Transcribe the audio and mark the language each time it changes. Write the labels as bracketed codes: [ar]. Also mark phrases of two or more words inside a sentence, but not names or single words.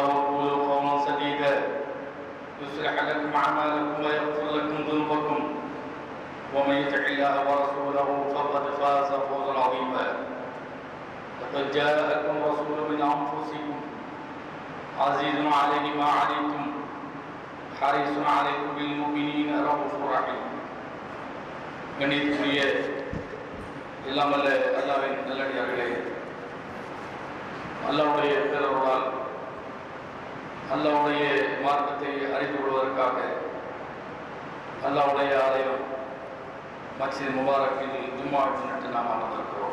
[ar] وقولوا قولا سديدا يصلح لكم أعمالكم ويغفر لكم ذنوبكم ومن يطع الله ورسوله فقد فاز فوزا عظيما لقد جاءكم رسول من أنفسكم عزيز عليه ما عنتم حريص عليكم بالمؤمنين رؤوف رحيم [ta] கண்ணியத்துக்குரிய எல்லாம் வல்ல அல்லாஹ்வின் நல்லடியார்களே, அல்லாஹ்வுடைய பேரருளால் அல்லாஹ்வுடைய மார்க்கத்தை அறிந்து கொள்வதற்காக அல்லாஹ்வுடைய ஆலயம் மஸ்ஜித் முபாரக்கில் ஜும்மா முன்னிட்டு நாம் அமர்ந்திருக்கிறோம்.